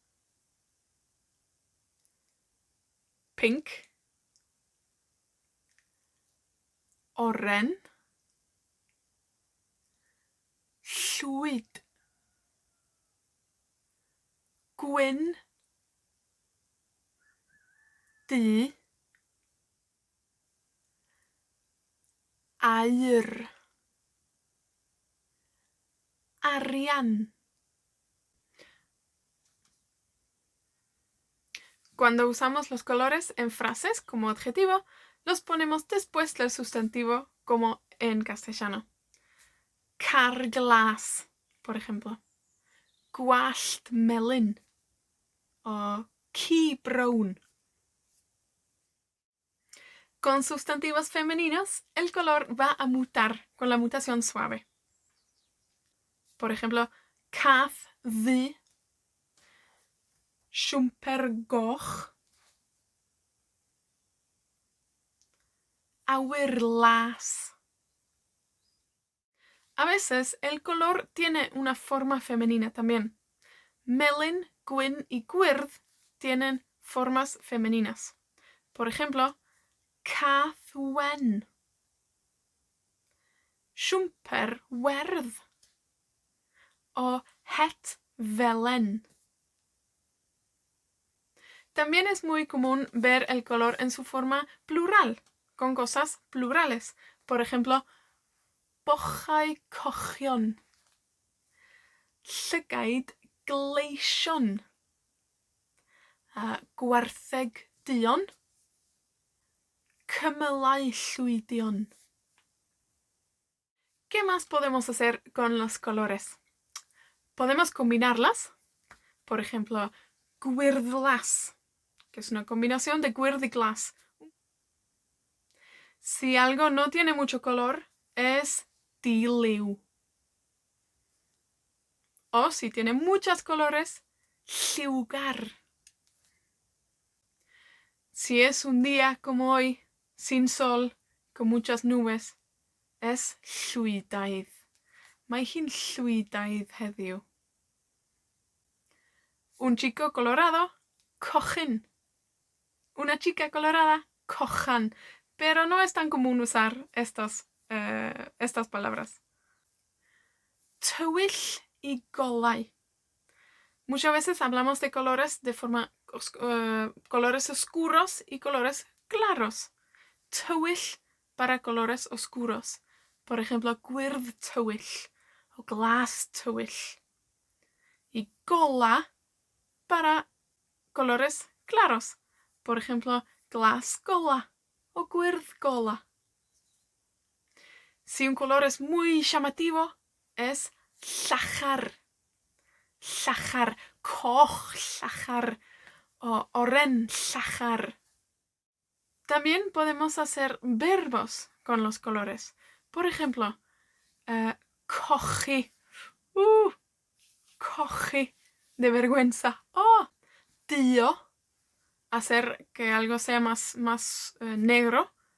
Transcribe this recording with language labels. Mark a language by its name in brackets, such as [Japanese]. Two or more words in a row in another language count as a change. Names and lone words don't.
[Welsh] pink, oren, llwyd, gwyn, du, aur, arian. [Spanish] Cuando usamos los colores en frases como adjetivo, los ponemos después del sustantivo como en castellano. Carglass, por ejemplo. [Welsh] Gwallt melyn o key brown. [Spanish] Con sustantivos femeninos, el color va a mutar con la mutación suave. Por ejemplo, [Welsh] cath ddu, siwmper goch, awyr las. [Spanish] A veces el color tiene una forma femenina también. [Welsh] Melyn, gwyn [Spanish] y gwyrdd tienen formas femeninas. Por ejemplo, [Welsh] cath wen, siwmper werdd o het felen. [Spanish] También es muy común ver el color en su forma plural, con cosas plurales. Por ejemplo, [Welsh] bochau cochion, llygaid gleision, gwartheg duon, cymylau llwydion. [Spanish] ¿Qué más podemos hacer con los colores? Podemos combinarlas. Por ejemplo, gwyrddlas, que es una combinación de gwyrdd y glas. Si algo no tiene mucho color, es di-liw. O si tiene muchos colores, lliwgar. Si es un día como hoy, sin sol, con muchas nubes, es llwydaidd. [Welsh] Mae hi'n llwydaidd heddiw. [Spanish] Un chico colorado, cochyn. Una chica colorada, cochan. Pero no es tan común usar estas palabras. [Welsh] Tywyll y golau. [Spanish] Muchas veces hablamos de colores de forma colores oscuros y colores claros. Tywyll para colores oscuros. Por ejemplo, [Welsh] gwyrdd tywyll o glas tywyll. [Spanish] Y gola para colores claros. Por ejemplo, [Welsh] glas gola o gwyrdd gola. [Spanish] Si un color es muy llamativo, es llachar. [Welsh] Llachar, coch llachar o oren llachar. [Spanish] También podemos hacer verbos con los colores. Por ejemplo, cochi. Cochi de vergüenza. Oh, dio. Hacer que algo sea más negro.